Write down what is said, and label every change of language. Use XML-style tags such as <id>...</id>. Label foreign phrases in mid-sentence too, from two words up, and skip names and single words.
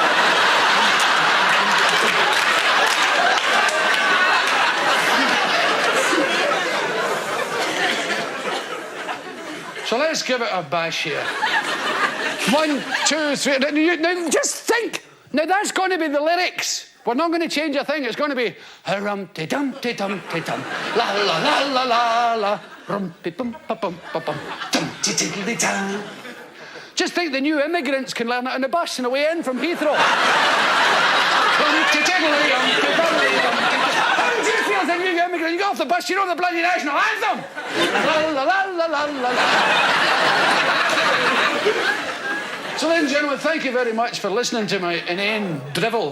<en>So let's give it a bash here. 1, 2, 3. Now just think. Now that's going to be the lyrics. We're not going to change a thing. It's going to be rum-de-dum-de-dum-de-dum, la la la la la la, rum-de-bum-ba-bum-ba-bum, dum-de-diddle-de-dum. Just think the new immigrants can learn it on the bus on the way in from Heathrow. How do you feel as a new immigrant? You go off the bus, you know the bloody national anthem. La la la la la la la. So ladies and gentlemen, thank you very much for listening to my inane drivel.</en>